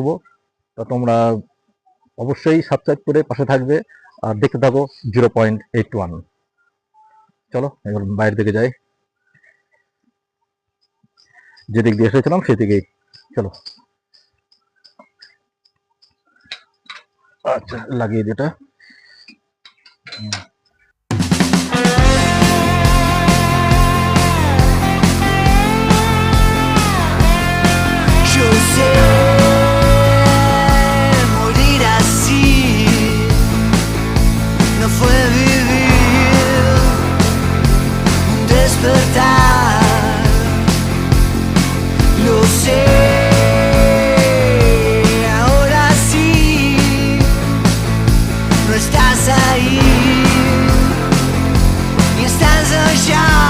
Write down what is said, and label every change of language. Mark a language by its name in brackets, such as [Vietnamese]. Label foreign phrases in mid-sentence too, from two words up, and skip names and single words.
[Bangla] তা তোমরা অবশ্যই সাবস্ক্রাইব করে পাশে থাকবে আর দেখতে থাকো 0.81। চলো এবার বাইরের দিকে যাই, যেদিক দিয়ে এসেছিলাম সেদিকেই চলো। আচ্ছা, লাগিয়ে দিটা। [Spanish] Yo sé morir así, no fue vivir un despertar, lo sé, ahora sí, no estás ahí, ni estás allá.